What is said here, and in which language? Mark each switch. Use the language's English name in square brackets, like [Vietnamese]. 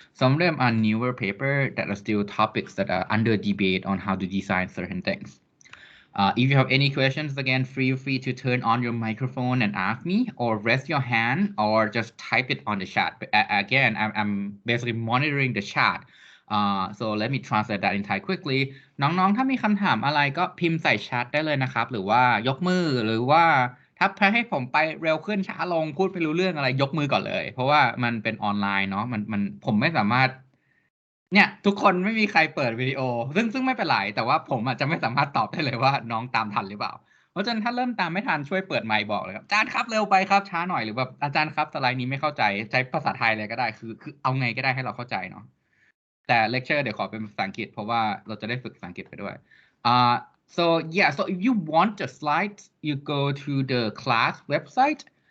[English] Some of them are newer paper that are still topics that are under debate on how to design certain things. If you have any questions, again, feel free to turn on your microphone and ask me, or raise your hand, or just type it on the chat. But again, I'm basically monitoring the chat. So let me translate that in Thai quickly. [Thai] น้องๆถ้ามีคำถามอะไรก็พิมพ์ใส่แชทได้เลยนะครับ หรือว่ายกมือ หรือว่าถ้าให้ผมไปเร็วขึ้นช้าลงพูดไม่รู้เรื่องอะไรยกมือก่อนเลย เพราะว่ามันเป็นออนไลน์เนาะผมไม่สามารถ เนี่ยทุกคนไม่มีใครเปิดวิดีโอซึ่งไม่เป็นไรแต่ว่าผมจะไม่สามารถตอบได้เลยว่าน้องตามทันหรือเปล่าเพราะฉะนั้นถ้าเริ่มตามไม่ทันช่วยเปิดไมค์บอกเลยครับอาจารย์ครับเร็วไปครับช้าหน่อยหรือแบบอาจารย์ครับสไลด์นี้ไม่เข้าใจใช้ภาษาไทยเลยก็ได้คือเอาไงก็ได้ให้เราเข้าใจเนาะแต่เลคเชอร์เดี๋ยวขอเป็นภาษาอังกฤษเพราะว่าเราจะได้ฝึกภาษาอังกฤษไปด้วย [English] So yeah, so if you want the slides, you go to the class website.